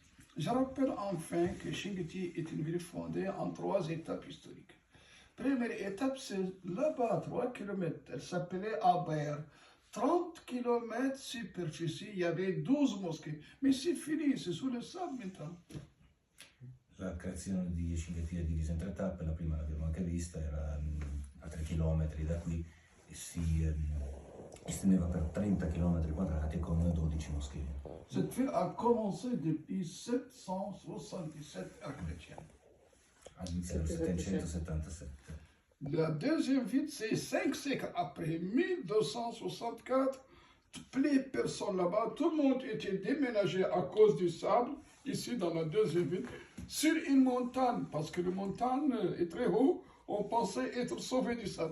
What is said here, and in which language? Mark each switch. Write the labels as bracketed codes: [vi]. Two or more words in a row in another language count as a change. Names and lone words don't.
[fr] Je rappelle enfin que Chinguetti est une ville fondée en 3 étapes historiques. Première étape, c'est là-bas, à 3 km. Elle s'appelait Aber. 30 km superficie, il y avait 12 mosquées. Mais c'est fini, c'est sous le sable maintenant. [it] La creazione di Chinguetti è divisa in 3 tappe, la prima l'abbiamo anche vista, era a 3 km da qui e si estendeva per 30 km quadrati con 12 moschee. [fr] Cette ville a commencé depuis 777 ère chrétienne. [it] All'inizio del 777. [fr] La deuxième ville, c'est 5 siècles après, 1264. Toutes les personnes là-bas, tout le monde était déménagé à cause du sable, ici dans la deuxième ville, sur une montagne, parce que la montagne est très haut, on pensait être sauvé du sable.